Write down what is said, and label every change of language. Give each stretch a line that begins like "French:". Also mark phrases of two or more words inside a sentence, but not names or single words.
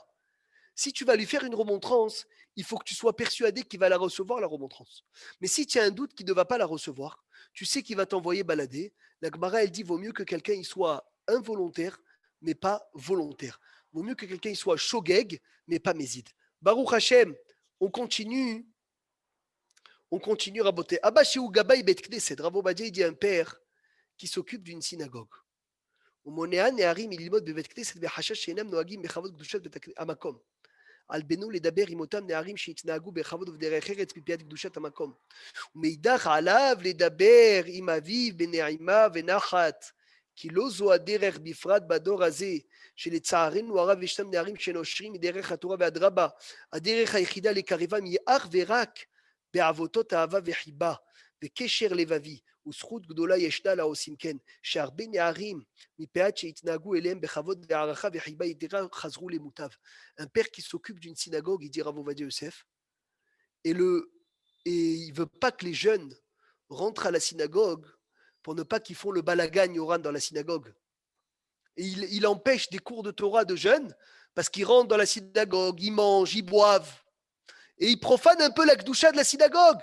French: Si tu vas lui faire une remontrance, il faut que tu sois persuadé qu'il va la recevoir, la remontrance. Mais si tu as un doute qu'il ne va pas la recevoir, tu sais qu'il va t'envoyer balader. La Gemara, elle dit, vaut mieux que quelqu'un il soit involontaire, mais pas volontaire. Vaut mieux que quelqu'un il soit shogeg, mais pas méside.
Hebrew: ברוך השם,
French: on continue à botter.
Hebrew: אבא שהוא גבאי בית כנסת, Rav Ovadia,
French: il dit un père qui s'occupe d'une synagogue.
Hebrew: ומונע נערים מללמוד בבית כנסת בחשש שאינם נוהגים בכבוד קדושת המקום. על בנו לדבר עם אותם נערים שהתנהגו בכבוד ובדרך ארץ מפאת קדושת המקום. ומאידך עליו לדבר עם אביו בנעימה ונחת, כי לא זו הדרך בפרט בדור הזה, שלצערנו הרב ישנם נערים שנושרים מדרך התורה ואדרבה, הדרך היחידה לקרבם היא אך ורק בעבותות אהבה וחיבה וקשר לבבי. וזכות גדולה ישנה לעושים כן, שהרבה נערים מפאת שהתנהגו אליהם בכבוד והערכה וחיבה יתרה חזרו למוטב.
French: Un père qui s'occupe d'une synagogue, il dit Rav Ovadia Yosef, et il ne veut pas que les jeunes rentrent à la synagogue pour ne pas qu'ils font le
Hebrew: בלגן יורן
French: dans la synagogue. Et il empêche des cours de Torah de jeunes parce qu'ils rentrent dans la synagogue, ils mangent, ils boivent, et ils profanent un peu la kedusha de la synagogue.